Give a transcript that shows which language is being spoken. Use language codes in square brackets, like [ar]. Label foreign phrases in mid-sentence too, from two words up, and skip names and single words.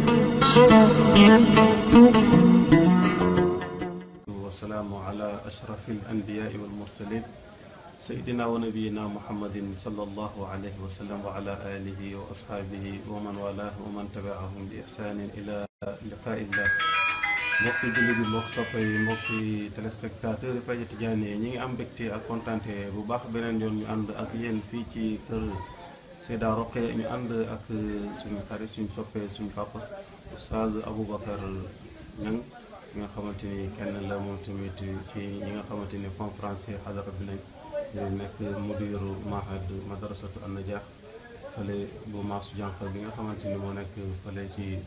[ar] والسلام على أشرف الأنبياء والمرسلين سيدنا ونبينا محمد صلى الله عليه وسلم وعلى آله وأصحابه ومن والاه ومن تبعهم بإحسان إلى لقاء الله. [wo] mbokki jullit yi mbokk soppe yi mbokki téléspectateur yi Fayda Tidiane ñi ngi am mbégte ak kontaante bu baax beneen yoon ñu ànd ak yéen fii ci kër Seyda Roqe ñu ànd ak suñu xarit suñu soppe suñu papa Oustaz Aboubacar Niang nga xamante ni kenn la moom tamit ci ñi nga xamante ni conférencier xadara bi lañ nekk [ar] مدير معهد مدرسة النجاح [wo] fële bu maasu jànq bi nga xamante ni moo nekk fële ci